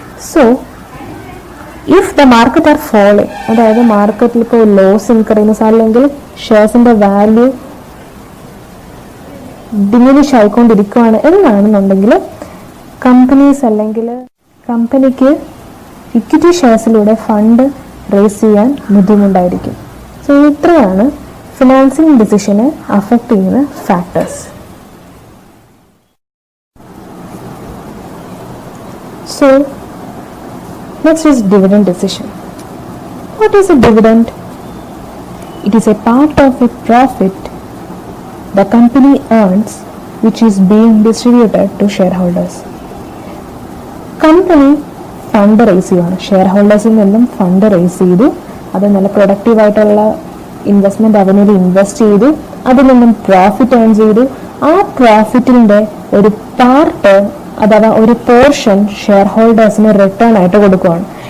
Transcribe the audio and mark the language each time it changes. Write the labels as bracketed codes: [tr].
[en] so if the market are following, [ml] അതായത് മാർക്കറ്റിൽ ഇപ്പോൾ ലോസ് ഇൻക്രീസ് അല്ലെങ്കിൽ ഷെയർസിന്റെ വാല്യൂ ഡിമിനിഷ് ആയിക്കൊണ്ടിരിക്കുകയാണ് എന്നാണെന്നുണ്ടെങ്കിൽ കമ്പനീസ് അല്ലെങ്കിൽ കമ്പനിക്ക് ഇക്വിറ്റി ഷെയർസിലൂടെ ഫണ്ട് റേസ് ചെയ്യാൻ ബുദ്ധിമുട്ടായിരിക്കും. സോ ഇത്രയാണ് ഫിനാൻസിങ് ഡിസിഷനെ അഫക്റ്റ് ചെയ്യുന്ന factors. [en] So next is dividend decision. What is a dividend? It is a part of a profit the company earns which is being distributed to shareholders. [ml] Company fund raise ചെയ്യുകയാണ്, share ഹോൾഡേഴ്സിൽ നിന്നും fund raise ചെയ്തു, അത് നല്ല productive ആയിട്ടുള്ള investment അവനിൽ invest ചെയ്തു, അതിൽ നിന്നും പ്രോഫിറ്റ് ഏൺ ചെയ്തു. ആ പ്രോഫിറ്റിന്റെ ഒരു പാർട്ട് അഥവാ ഒരു പോർഷൻ ഷെയർ ഹോൾഡേഴ്സിന് റിട്ടേൺ ആയിട്ട് കൊടുക്കുകയാണ്.